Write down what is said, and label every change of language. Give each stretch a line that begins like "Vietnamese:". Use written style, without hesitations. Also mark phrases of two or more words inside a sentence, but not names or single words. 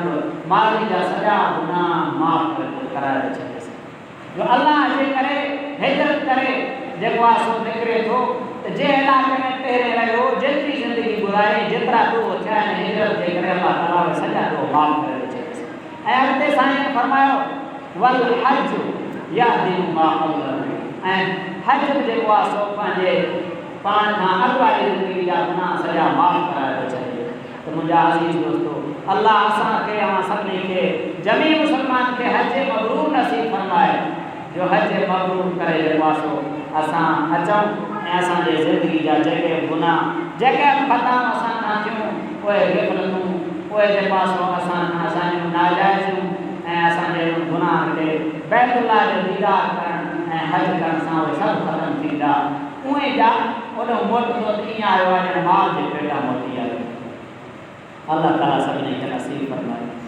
Sindhi: बि माज़ी जा सॼा गुनाह माफ़ कराए छॾेसि जो अल्लाह जे करे हिजरत करे जेको आहे सो निकिरे थो त जंहिं इलाइक़े में पहिरें रहियो जेतिरी ज़िंदगी गुज़ारी जेतिरा ॾोह थिया आहिनि हिजरत जे करे अल्लाह ताला सॼा ॾोह माफ़ करे छॾेसि ऐं अॻिते साईं फरमायो
Arabic: والحج يهدم ما قبله
Sindhi: ऐं हज जेको आहे सो पंहिंजे पाण खां अॻु वारी ज़िंदगी जा गुनाह सॼा माफ़ कराए थो छॾे त मुंहिंजा अज़ीज़ दोस्तो अल्लाह असांखे असां सभिनी खे जमी मुसलमान खे
Arabic: حج مبرور
Sindhi: नसीब फरमाए जो
Arabic: حج مبرور
Sindhi: करे जेको आहे सो असां अचूं ऐं असांजे ज़िंदगी जा जेके गुनाह जेके ख़ताऊं असां खां थियूं उहे ग़फ़लतूं उहे जेको आहे सो असां खां असांजूं नाजाइज़ूं ऐं असांजे गुनाह खे बैतुल्लाह जो दीदार करण ऐं हज करण सां उहे सभु ख़तमु थींदा उहे जा ओॾो मोटंदो त ईअं आयो आहे ॼण माल जे पेटा मोटी आयो अल्लाह ताला सभिनी खे नसीब फरमाए